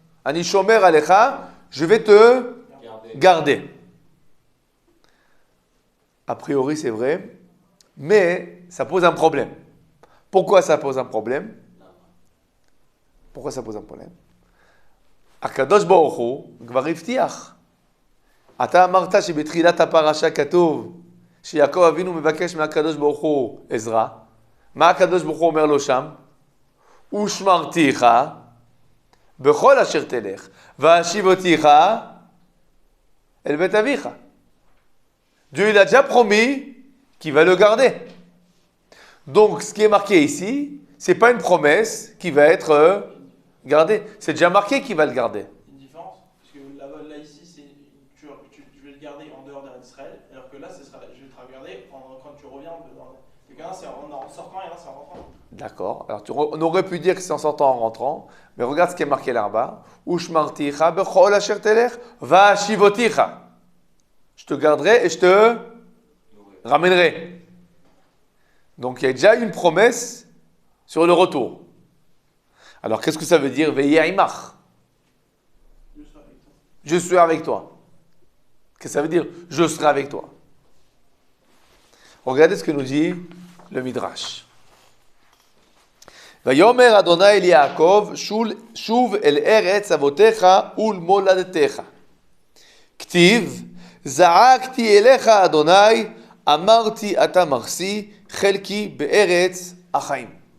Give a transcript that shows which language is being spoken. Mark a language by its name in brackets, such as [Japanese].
[Hebrew] Ani shomer alecha, [French] je vais te garder. » A priori, c'est vrai, mais ça pose un problème. Pourquoi ça pose un problème? Pourquoi ça pose un problème? [Hebrew] Akadosh Baruch Hu כבר הבטיח. אתה אמרת שבתחילת הפרשה כתוב שיעקב אבינו מבקש מהקדוש ברוך הוא עזרה. מה הקדוש ברוך הוא אומר לו שם? ושמרתיך בכל אשר תלך, והשיב אותיך אל בית אביך. [French] Dieu il a déjà promis qu'il va le garder. Donc ce qui est marqué ici, c'est pas une promesse qui va être gardée. C'est déjà marqué qu'il va le garder. Une différence, parce que là ici, je vais le garder en dehors d'Israël, alors que là, je vais te regarder quand tu reviens. Donc là, c'est en sortant et là, c'est en rentrant. D'accord. Alors on aurait pu dire que c'est en sortant, en rentrant, mais regarde ce qui est marqué là-bas. [Hebrew] Ushmarticha bechol asher telech va'ashivoticha. [French] Je te garderai et je te ramènerai. Donc il y a déjà une promesse sur le retour. Alors qu'est-ce que ça veut dire [Hebrew] ve'yeh imach? [French] Je serai avec toi. Qu'est-ce que ça veut dire? Je serai avec toi. Regardez ce que nous dit le Midrash. [Hebrew] ויאמר אדוני אל יעקב, שוב אל ארץ אבותיך ולמולדתך. כתיב, זעקתי אליך אדוני, אמרתי אתה מחסי, חלקי בארץ החיים.